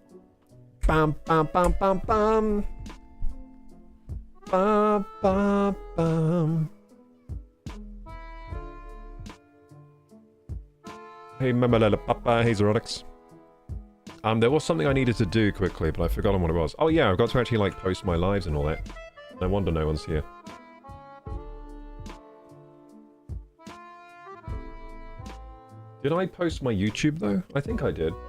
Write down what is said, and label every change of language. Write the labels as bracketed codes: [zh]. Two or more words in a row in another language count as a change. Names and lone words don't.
[en] Bam, bam, bam, bam, bam. Ba, ba, ba. Hey, Papa, hey, Zerotics. There was something I needed to do quickly, but I've forgotten what it was. Oh yeah, I've got to actually, like, post my lives and all that. No wonder no one's here. Did I post my YouTube, though? I think I did.